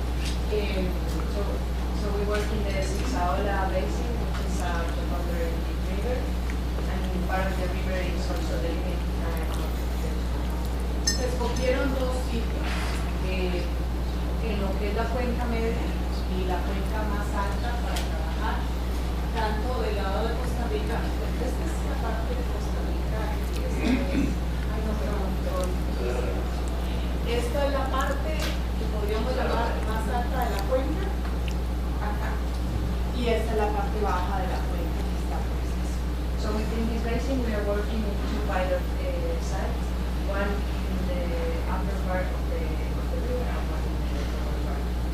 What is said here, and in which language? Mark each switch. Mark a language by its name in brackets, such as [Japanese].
[English] So we work in the Saola Basin, which is the boundary river, and part of the river is also the limit. [Spanish] Se escogieron 2 sitios, en lo que es la cuenca media y la cuenca más alta para trabajar, tanto del lado de Costa Rica, esta es la parte de Costa Rica, esta es la parte que podríamos llamar más alta de la cuenca, acá, y esta es la parte baja de la cuenca que está por eso. [English] So within this basin we are working in 2 pilot sites, one in the upper part of the river and one in the lower part.